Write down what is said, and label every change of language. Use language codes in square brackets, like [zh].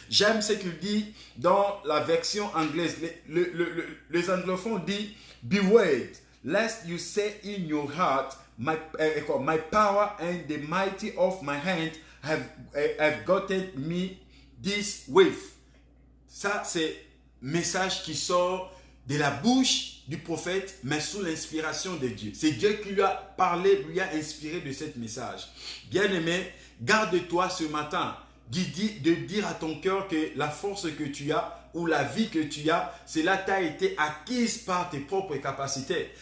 [fr] J'aime ce qu'il dit dans la version anglaise. Les anglophones disent, [en] beware, lest you say in your heart, my power and the mighty of my hand have gotten me this way. [fr] Ça, c'est message qui sort de la bouche du prophète, mais sous l'inspiration de Dieu. C'est Dieu qui lui a parlé, lui a inspiré de ce message. Bien-aimé, garde-toi ce matin de dire à ton cœur que la force que tu as ou la vie que tu as, cela t'a été acquise par tes propres capacités.